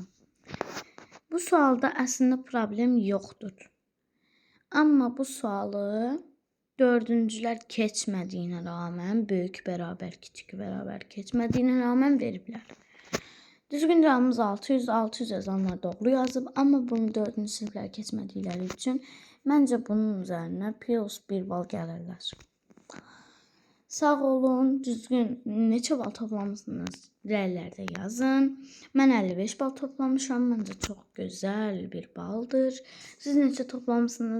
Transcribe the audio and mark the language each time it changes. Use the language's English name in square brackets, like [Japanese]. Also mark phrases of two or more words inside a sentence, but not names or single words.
[Turkish] Bu sualda aslında problem yoktur. Ama bu sualı dördüncüler keçmediğine rağmen, büyük beraber, küçük beraber keçmediğine rağmen veriblər. Düzgün cevabımız 600. 600 yazanlar doğru yazıb, ama bunu dördüncü sınıflar keçmədikləri üçün məncə bunun üzerine +1 bal gəlirlər. [Azerbaijani] Sağ olun. Düzgün neçə bal toplamışsınız? Rəylərdə yazın. Mən 55 bal toplamışam. Məncə çox gözəl bir baldır. Siz neçə toplamışsınız?